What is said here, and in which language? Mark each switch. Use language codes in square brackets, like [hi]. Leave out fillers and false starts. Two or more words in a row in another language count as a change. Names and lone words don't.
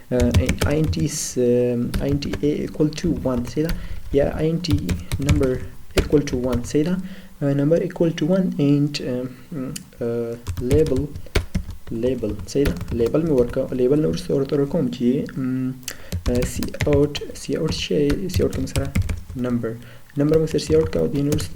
[en] int a equal to 1 [ps] سیده یا [en] int number equal to 1 [ps] سیده [en] number equal to 1 and [ps] لیبل صحیح ده لیبل مې ورکړه لیبل نه وروسته ورته ورکوم چې سی اوټ کوم سره نمبر مې سره سی اوټ کړه او دې نه وروسته